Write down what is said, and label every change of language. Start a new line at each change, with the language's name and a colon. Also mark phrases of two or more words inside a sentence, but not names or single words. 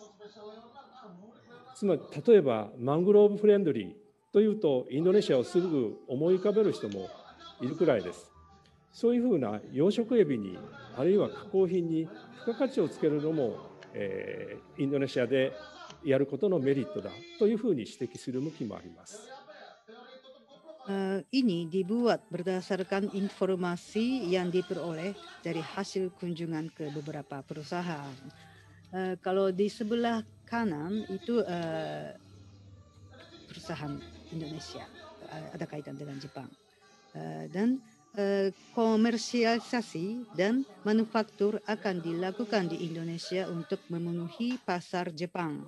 Japanese: つまり例えばマングローブフレンドリーというとインドネシアをすぐ思い浮かべる人もいるくらいです。そういうふうな養殖エビにあるいは加工品に付加価値をつけるのも、インドネシアでやることのメリットだというふうに指摘する向きもあります。
Indonesian: Ini dibuat berdasarkan informasi yang diperoleh dari hasil kunjungan ke beberapa perusahaan. Kalau di sebelah kanan itu perusahaan Indonesia, ada kaitan dengan Jepang, dan komersialisasi dan manufaktur akan dilakukan di Indonesia untuk memenuhi pasar Jepang.